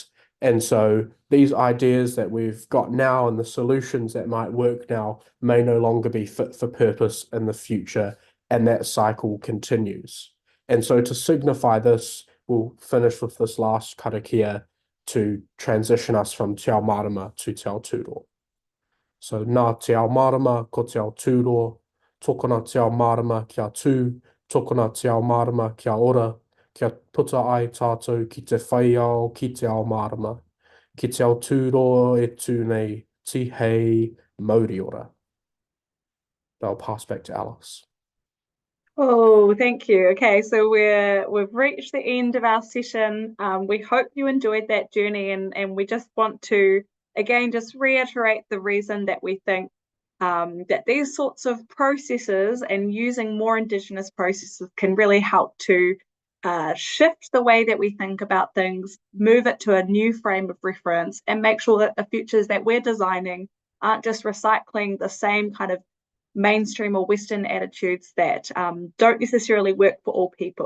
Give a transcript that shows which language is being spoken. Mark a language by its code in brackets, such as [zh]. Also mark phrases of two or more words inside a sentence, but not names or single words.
[en] And so these ideas that we've got now and the solutions that might work now may no longer be fit for purpose in the future, and that cycle continues. And so to signify this, we'll finish with this last karakia to transition us from Te Ao Marama to Te Aotearoa. [mi] So nā Te Ao Marama ko Te Aotearoa, tokona Te Ao Marama kia tū, tokona Te Ao Marama kia ora, kia puta ai tātou ki te whaiao ki Te Ao Marama. Ki Te Aotearoa e tū nei tihei mauri ora. [en] I'll pass back to Alice. Oh, thank you. Okay, so we've reached the end of our session. We hope you enjoyed that journey, and we just want to again just reiterate the reason that we think that these sorts of processes and using more Indigenous processes can really help to shift the way that we think about things, move it to a new frame of reference, and make sure that the futures that we're designing aren't just recycling the same kind of mainstream or Western attitudes that don't necessarily work for all people.